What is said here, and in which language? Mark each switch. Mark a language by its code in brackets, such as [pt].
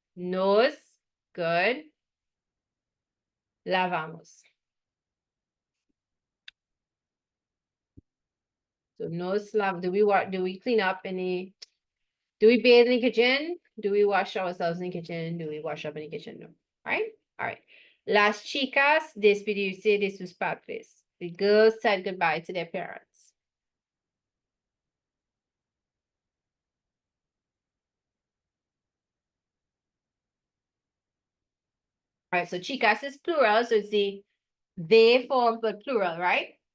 [es] Nos. [en] Good. [es] Lavamos. [en] So nos lav. Do we clean up any? Do we bathe in the kitchen? Do we wash ourselves in the kitchen? Do we wash up in the kitchen? No. Right? All right. [es] Las chicas despedirse de sus padres. [en] The girls said goodbye to their parents. All right, so chicas is plural, so it's the they form but plural, right?